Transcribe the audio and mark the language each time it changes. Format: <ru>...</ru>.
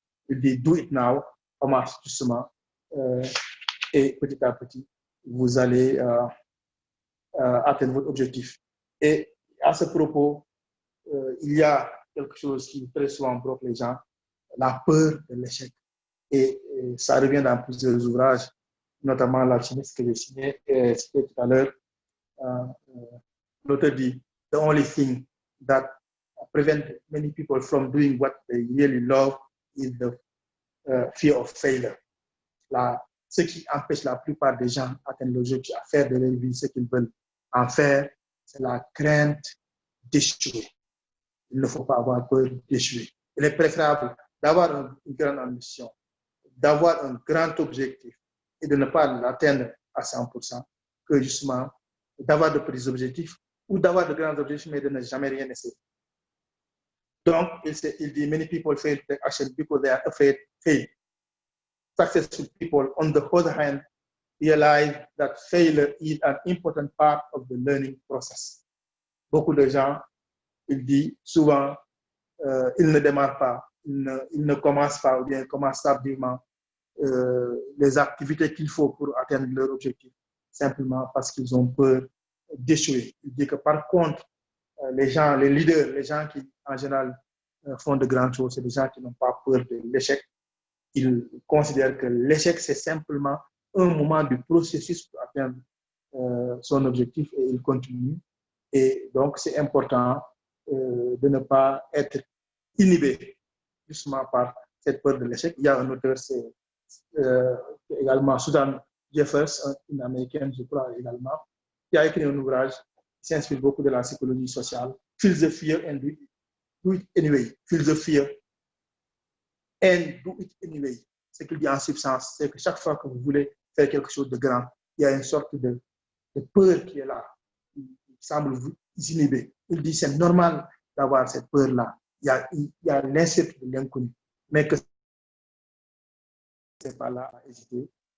<fr>Il dit,</fr> <en>do it now,</en> <fr>commence doucement, et petit à petit, vous allez atteindre votre objectif. Et à ce propos, il y a quelque chose qui très souvent bloque les gens, la peur de l'échec. Et ça revient dans plusieurs ouvrages, notamment l'alchimiste que j'ai cité tout à l'heure. L'auteur dit,</fr> <en>the only thing that prevents many people from doing what they really love is the fear of failure.</en> <fr>Ce qui empêche la plupart des gens d'atteindre l'objectif, à faire de leur vie ce qu'ils veulent en faire, c'est la crainte d'échouer. Il ne faut pas avoir peur d'échouer. Il est préférable d'avoir une grande ambition, d'avoir un grand objectif et de ne pas l'atteindre à 100% que justement d'avoir de petits objectifs ou d'avoir de grands objectifs mais de ne jamais rien essayer. Donc, il dit,</fr> <en>many people fail to take action because they are afraid to fail. Successful people, on the other hand, realize that failure is an important part of the learning process.</en> <fr>Beaucoup de gens, il dit souvent, ils ne démarrent pas, ils ne commencent pas ou bien commencent tardivement les activités qu'il faut pour atteindre leur objectif, simplement parce qu'ils ont peur d'échouer. Il dit que par contre, les gens, les leaders, les gens qui en général font de grandes choses, c'est des gens qui n'ont pas peur de l'échec. Ils considèrent que l'échec, c'est simplement un moment du processus pour atteindre son objectif et ils continuent. Et donc, c'est important de ne pas être inhibé justement par cette peur de l'échec. Il y a un auteur, c'est également Susan Jeffers, une américaine, je crois également, qui a écrit un ouvrage qui s'inspire beaucoup de la psychologie sociale.</fr> <en>Feel the fear and do it anyway. Feel the fear and do it anyway.</en> <fr>Ce qu'il dit en substance, c'est que chaque fois que vous voulez faire quelque chose de grand, il y a une sorte de peur qui est là, qui semble vous inhiber. Il dit c'est normal d'avoir cette peur-là. Il y a l'incertitude de l'inconnu, mais que c'est pas là à hésiter.</fr>